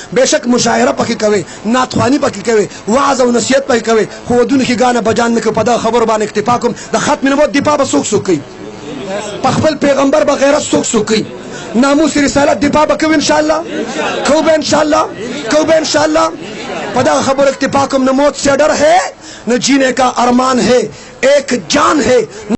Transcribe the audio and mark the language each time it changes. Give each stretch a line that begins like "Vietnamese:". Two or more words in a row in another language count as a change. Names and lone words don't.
Pashto: بېشک مشاعره پکې کوئ، نعتخواني پکې کوئ، وعظ او نصیحت پکې کوئ، خو ودونو کې ګانه بجان نه کوئ. په دغه خبرو باندې اکتفا کوم. د ختم نبوت دفاع به څوک کوي؟ په خپل پیغمبر به غیرت څوک کوي؟ ناموس رسالت دفاع به کوي
Arabic: ان شاء الله،
Pashto: کو به
Arabic: ان شاء الله.
Pashto: په دغه خبرو اکتفا کوم.
Urdu: نه موت سے ڈر ہے، نہ جینے کا ارمان ہے، ایک جان ہے.